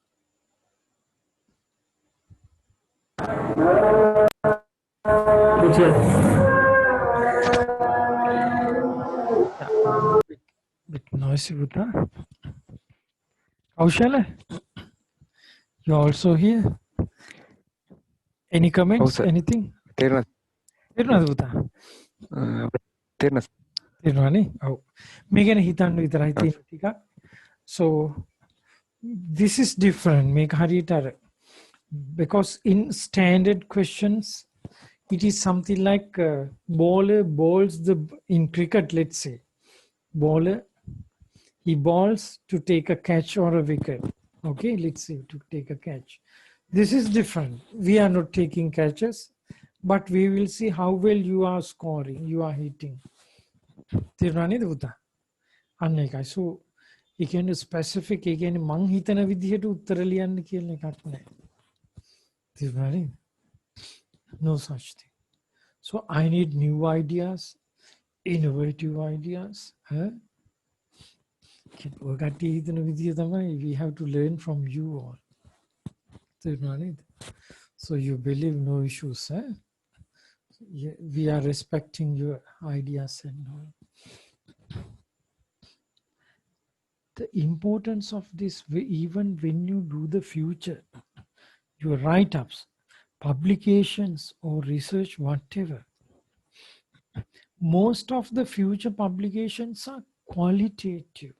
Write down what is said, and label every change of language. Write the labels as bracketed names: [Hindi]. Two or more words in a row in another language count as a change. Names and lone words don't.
[English] Bit noisy with that. Kaushal, you're also here. Any comments? sir. Anything? [Sinhala] තේරෙනවද? තේරුණාද පුතා? තේරෙනවද? තේරුණානේ? ඔව්. මේ ගැන හිතන්න විතරයි තියෙන ටිකක්. [English] So this is different. [Sinhala] මේක හරියට අර [English] because in standard questions it is something like bowler bowls the in cricket, let's say bowler he bowls to take a catch or a wicket. Okay, let's say to take a catch. This is different. We are not taking catches, but we will see how well you are scoring, you are hitting. [Sinhala] තේරුණා නේද පුතා? අන්න ඒකයි. So ඒ කියන්නේ specific, ඒ කියන්නේ මං හිතන විදිහට උත්තර ලියන්න කියන එකක් නෑ. තේරුණා නේද? [English] No such thing. So I need new ideas, innovative ideas. [Sinhala] ඔයගොල්ලෝ හිතන විදිහ තමයි [English] we have to learn from you all. [Sinhala] තේරුණා නේද? [English] So you believe no issues, we are respecting your ideas and all. The importance of this, even when you do the future, your write-ups, publications or research, whatever, most of the future publications are qualitative.